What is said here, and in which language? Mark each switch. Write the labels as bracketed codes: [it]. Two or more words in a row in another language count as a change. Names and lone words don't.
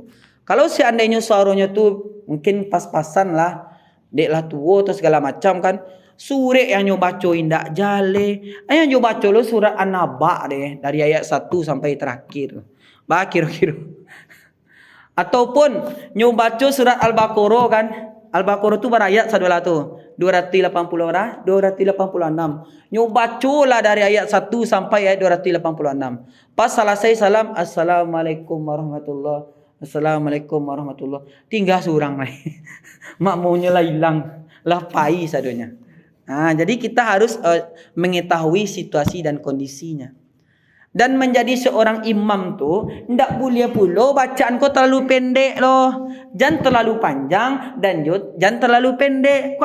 [id] Kalau seandainya suaranya tu mungkin pas-pasan lah, [min] dek lah tua [id] atau segala macam kan. [min] Surat yang nyo baca indak jale. Yang nyo baca lo surat An-Naba deh, dari ayat 1 sampai terakhir. Kira-kira. Ataupun nyo baca surat Al-Baqarah kan. Al-Baqarah tu berayat sadolah tu. 280 orang, 286. Nyo bacalah dari ayat 1 sampai ayat 286. [id] Pas selesai salam, [ar] السلام عليكم ورحمة الله. السلام عليكم ورحمة الله. [id] Tinggal seorang lagi. Makmunya lah hilang. [min] Lah pai sadonya. [id] Jadi kita harus mengetahui situasi dan kondisinya. Dan menjadi seorang imam tu ndak boleh pula bacaan kau terlalu pendek loh. Jangan terlalu panjang dan jangan terlalu pendek.